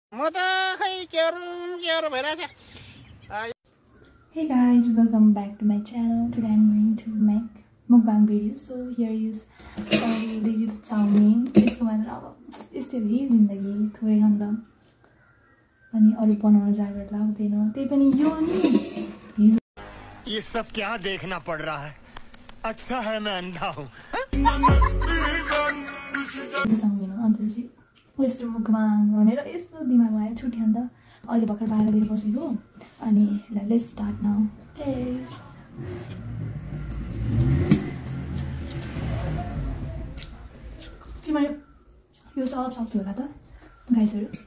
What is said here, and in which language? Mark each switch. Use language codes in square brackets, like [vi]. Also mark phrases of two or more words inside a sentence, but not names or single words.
[en] Hey guys, welcome back to my channel. Today I'm going to make mukbang video. So here is already the chow-mein. [ne] यसको मात्र अब यस्तै हो जिन्दगी थोरै खाँदा अनि अरु बनाउन जागर लाग्दैन त्यही पनि यो नि [hi] ये सब क्या देखना पड़ रहा है अच्छा है मैं अंधा हूं [ne] चाउमिन हो अन्त चाहिँ यस्तो मुखबाङ भनेर यस्तो दिमागमा आयो छुट्याउँद अहिले भर्खर बाहिरतिर बसेको अनि [en] let's start now cheers [ne] के मैले यो सब सक्छु होला त गाइसहरु